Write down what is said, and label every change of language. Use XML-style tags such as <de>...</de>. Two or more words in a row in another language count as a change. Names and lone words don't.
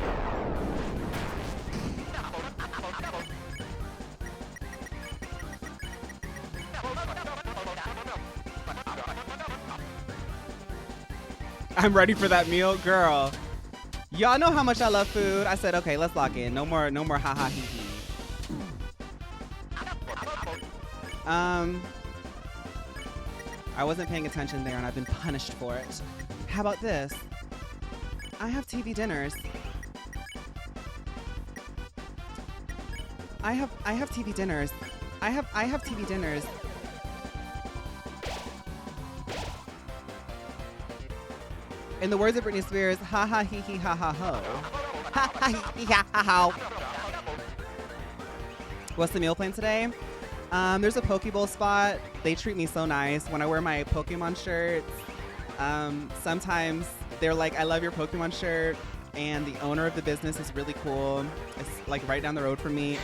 <en>I'm ready for that meal, girl. Y'all know how much I love food. I said, okay, let's lock in. No more ha ha hee hee. I wasn't paying attention there and I've been punished for it. How about this? I have TV dinners. I have TV dinners. I have TV dinners. In the words of Britney Spears, ha ha hee hee ha ha ho. Ha ha hee hee ha ha ho. What's the meal plan today? There's a Pokeball spot. They treat me so nice when I wear my Pokemon shirts. Sometimes they're like, I love your Pokemon shirt. And the owner of the business is really cool. It's like right down the road from me.</en>